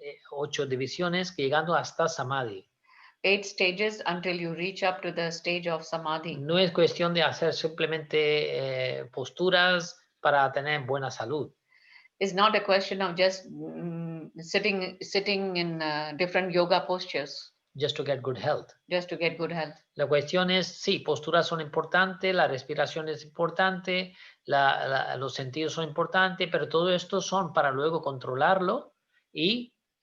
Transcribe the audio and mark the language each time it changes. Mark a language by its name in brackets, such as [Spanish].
[Spanish] 8 divisiones llegando hasta Samadhi. [English] 8 stages until you reach up to the stage of Samadhi. [Spanish] No es cuestión de hacer simplemente posturas para tener buena salud. [English] It's not a question of just sitting in different yoga postures. Just to get good health. Just to get good health. [Spanish] La cuestión es, sí, posturas son importantes, la respiración es importante, los sentidos son importantes, pero todo esto son para luego controlarlo y